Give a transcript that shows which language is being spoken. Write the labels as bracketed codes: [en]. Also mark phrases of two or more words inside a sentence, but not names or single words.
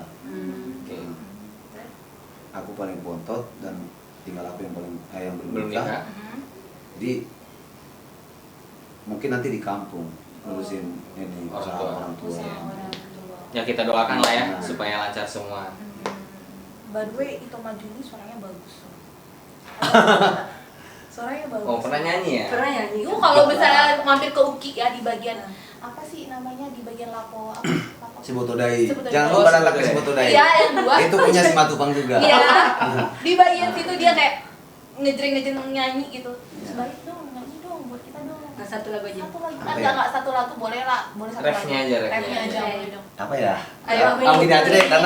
[id] Oke. Aku paling bontot dan tinggal aku yang paling yang Belum belum nikah. nikah. Jadi mungkin nanti di kampung ngurusin ini Orang usaha tua. orang tua. Usaha orang tua. Ya kita doakan lah ya Nah. supaya lancar semua. [en] By the way, [id] itu maju ini suaranya bagus. Suaranya bagus. Oh, pernah nyanyi ya? Pernah nyanyi. Itu kalau misalnya mampir ke UKI ya di bagian apa sih namanya di bagian lapo apa? Lapo. Si Botodai. Si Botodai. Jangan Oh, lupa si ada laki si Botodai. Botodai. Iya, yang dua. Itu punya si Matupang juga. Iya. Di bagian situ dia kayak ngejreng nyanyi gitu. Iya. Sebalik dong, nyanyi dong buat kita dong. Nah, satu lagu aja. Satu lagu. Apa ya? Enggak satu lagu boleh lah, boleh satu Refnya lagu. aja, refnya Refnya aja aja. boleh dong. Apa ya? Ayo, Gini aja deh karena